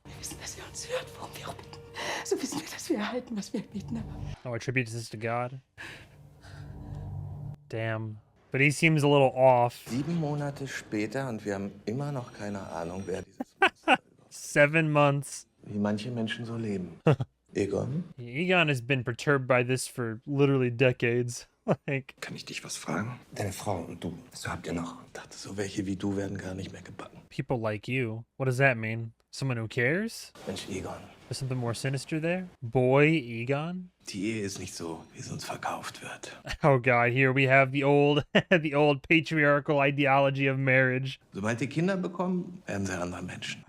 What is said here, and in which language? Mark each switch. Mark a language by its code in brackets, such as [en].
[de] Wir wissen, dass er uns hört, worum wir auch bitten. So wissen wir, dass wir erhalten, was wir beten. [en] Oh, attributes this to God. Damn. But he seems a little off. [de] 7 Monate später und wir haben immer noch keine Ahnung, wer dieses Monster ist. [en] 7 months. [de] Wie manche Menschen so leben. Egon? [en] Egon has been perturbed by this for literally decades. Like, [de] Kann ich dich was fragen? Deine Frau und du, was habt ihr noch? Ich dachte, so welche wie du werden gar nicht mehr gebacken. [en] people like you. What does that mean? Someone who cares? [de] Mensch, Egon. [en] There's something more sinister there? Boy Egon? [de] Die Ehe ist nicht so, wie es uns verkauft wird. [en] Oh god, here we have the old the old patriarchal ideology of marriage. [de] Sobald die Kinder bekommen, werden sie andere Menschen.